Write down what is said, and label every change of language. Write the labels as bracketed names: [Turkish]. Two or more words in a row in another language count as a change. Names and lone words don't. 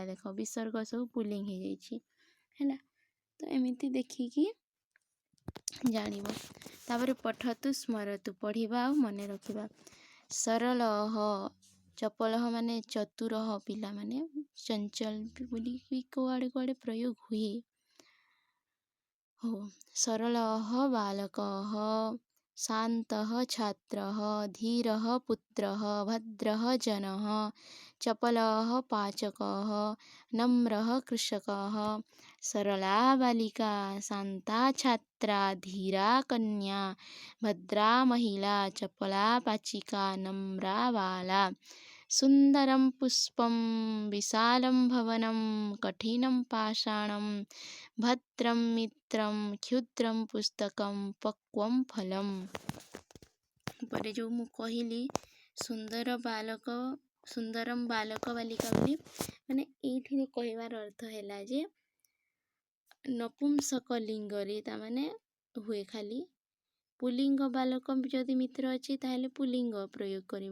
[Odia] ଦେଖ ବିସର୍ଗ ସବୁ ପୁଲିଙ୍ଗ ହେଇଯାଇଛି ହେଲା। ତ ଏମିତି ଦେଖିକି ଜାଣିବ। ତାପରେ [Sanskrit] ପଠତୁ ସ୍ମରତୁ, [Odia] ପଢ଼ିବା ଆଉ ମନେ ରଖିବା। [Sanskrit] ସରଳହ ଚପଲହ [Odia] ମାନେ ଚତୁରହ, ପିଲାମାନେ ଚଞ୍ଚଳ ବୋଲିକି କୁଆଡ଼େ କୁଆଡ଼େ ପ୍ରୟୋଗ ହୁଏ। [Sanskrit] हो सरलः बालकः, शान्तः छात्रः, धीरः पुत्रः, भद्रः जनः, चपलः पाचकः, नम्रः कृषकः। सरला बालिका, शान्ता छात्रा, धीरा कन्या, भद्रा महिला, चपला पाचिका, नम्रा बाला। सुन्दरं पुष्पं, विशालं भवनं, कठिनं पाषाणं, भद्रं मित्रं, क्षुद्रं पुस्तकं, पक्वं फलम्। [Odia] ପରେ ଯେଉଁ ମୁଁ କହିଲି [Sanskrit] ସୁନ୍ଦରମ୍ ବାଲକ ବାଲିକା [Odia] ବୋଲି, ମାନେ ଏଇଠିର କହିବାର ଅର୍ଥ ହେଲା ଯେ ନପୁଂସକ ଲିଙ୍ଗରେ ତାମାନେ ହୁଏ ଖାଲି। ପୁଲିଙ୍ଗ ବାଲକ ଯଦି ମିତ୍ର ଅଛି ତାହେଲେ ପୁଲିଙ୍ଗ ପ୍ରୟୋଗ କରିବ।